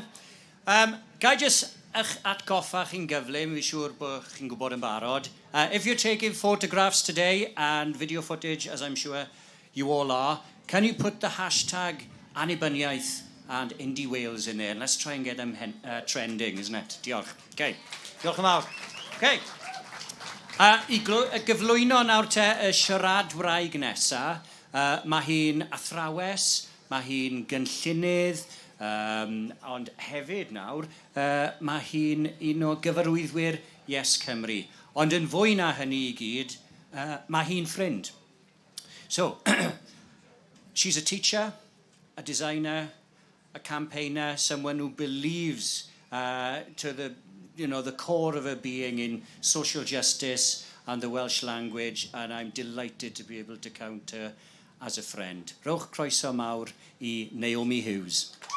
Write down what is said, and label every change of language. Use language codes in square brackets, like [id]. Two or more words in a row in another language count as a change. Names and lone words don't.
[cy] Ga I just eich atgoffa chi'n gyflym, fi'n siŵr bod chi'n gwybod yn barod. [en] If you're taking photographs today and video footage, as I'm sure you all are, can you put the hashtag Annibyniaeth and Indie Wales in there? And let's try and get them trending, isn't it? [cy] Diolch. OK, diolch yn fawr. OK. I gyflwyno nawr te y siarad wraig nesa, mae hi'n athrawes, mae hi'n gynllunydd, ond hefyd nawr, mae hi'n un o gyfarwyddwyr YesCymru. Ond yn fwy na hynny I gyd, mae hi'n ffrind. [en] So, she's a teacher, a designer, a campaigner, someone who believes to the core of her being in social justice and the Welsh language, and I'm delighted to be able to count her as a friend. [cy] Rowch croeso mawr I Naomi Hughes.